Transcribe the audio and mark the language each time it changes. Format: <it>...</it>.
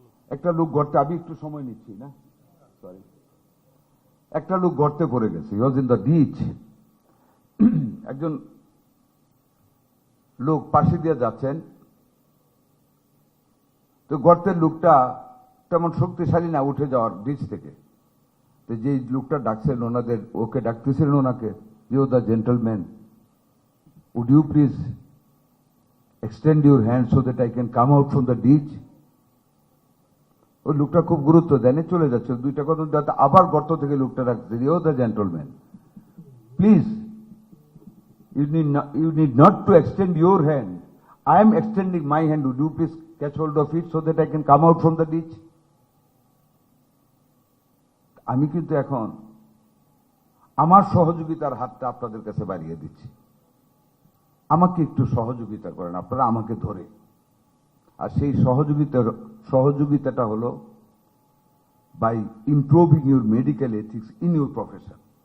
<bn>একটা লোক গর্তে, আমি একটু সময় নিচ্ছি না, সরি, একটা লোক গর্তে পড়ে গেছে,</bn> <en>He was in the ditch.</en> <bn>একজন লোক পাশে দিয়ে যাচ্ছেন, তো গর্তের লোকটা তেমন শক্তিশালী না উঠে যাওয়ার ডিচ থেকে। তো যে লোকটা ডাকছেন ওনাদের, ওকে ডাকতেছিলেন ওনাকে,</bn> <en>You the gentleman, would you please extend your hand so that I can come out from the ditch?</en> <bn>ওই লোকটা খুব গুরুত্ব দেয়নি, চলে যাচ্ছে। দুইটা কদম যাতে আবার গর্ত থেকে লোকটা ডাকছে,</bn> <en>You the gentleman, please you need not to extend your hand. I am extending my hand. Would you please catch hold of it so that I can come out from the ditch?</en> <bn>আমি কিন্তু এখন আমার সহযোগিতার হাতটা আপনাদের কাছে বাড়িয়ে দিচ্ছি। আমাকে একটু সহযোগিতা করেন আপনারা, আমাকে ধরে। আর সেই সহযোগিতাটা হলো</bn> <en>By improving your medical ethics in your profession.</en>